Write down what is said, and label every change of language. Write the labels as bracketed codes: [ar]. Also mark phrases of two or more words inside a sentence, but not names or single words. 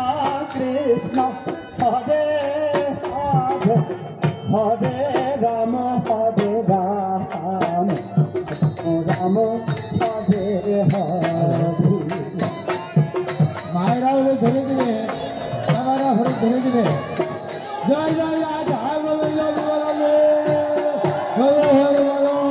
[sa] कृष्ण, हरे हरे, हरे राम, हरे राम, राम हरे हरे. [bn] মায়েরা হলে ধরে দিবে, বাবারা হলে ধরে দিবে। জয় জয় জয় জয় বলে জয় বলে হরে হরে বলো।